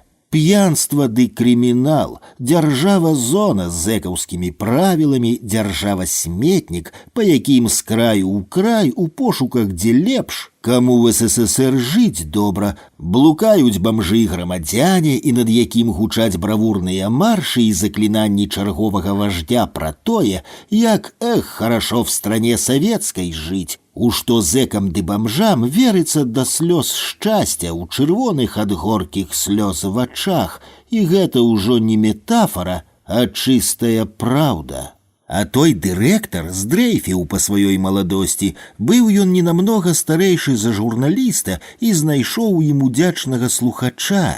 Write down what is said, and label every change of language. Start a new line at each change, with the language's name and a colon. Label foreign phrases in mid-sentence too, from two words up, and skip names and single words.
Belarusian: П'янства ды крымінал, дзяржава-зона з зэкаўскімі правіламі, дзяржава-сметнік, па якім з краю ў край у пошуках дзе лепш, каму в СССР жыць добра, блукаюць бамжы-грамадзяне, і над якім гучаць бравурныя маршы і заклінанні чарговага вождя пра тое, як,
Russian: хорошо в стране советской
Belarusian: жыць, у што зэкам ды бамжам верыцца да слёз шчасця ў чырвоных ад горкіх слёз вачах, і гэта ўжо не метафора, а чыстая праўда. А той дырэктар здрейфіў па сваёй маладосці, быў ён ненамнога старэйшы за журналіста і знайшоў ім удзячнага слухача.